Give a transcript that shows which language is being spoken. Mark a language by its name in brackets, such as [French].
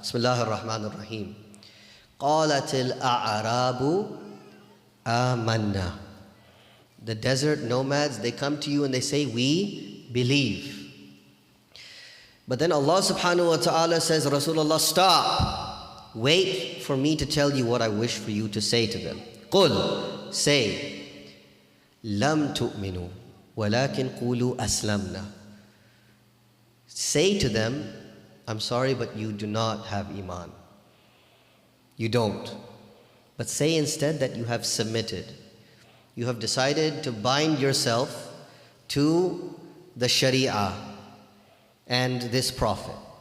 [Arabic] Bismillah ar-Rahman ar-Rahim. قَالَتِ الْأَعْرَابُ آمَنَّا. [English] The desert nomads, they come to you and they say, we believe. But then Allah subhanahu wa ta'ala says, Rasulullah, stop. Wait for me to tell you what I wish for you to say to them. [Arabic] قُل, say, لَمْ تُؤْمِنُوا وَلَكِنْ قُولُوا أَسْلَمْنَا. [English] Say to them, I'm sorry, but you do not have iman. You don't. But say instead that you have submitted. You have decided to bind yourself to the Sharia and this Prophet.